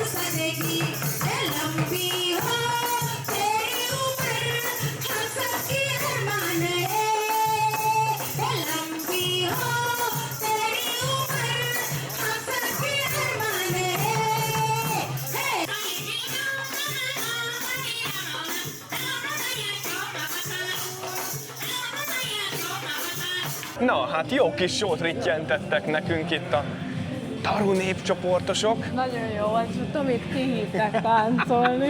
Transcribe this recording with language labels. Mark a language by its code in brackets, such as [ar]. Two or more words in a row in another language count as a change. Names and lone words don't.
[hi] सजेगी लंबी हो तेरी उम्र हम सबकी अरमान है लंबी हो तेरी उम्र हम सबकी अरमान [hu] Na, hát jó kis sót rittyentettek nekünk itt a Taru népcsoportosok. Nagyon jó volt, hogy Tomit kihívták táncolni.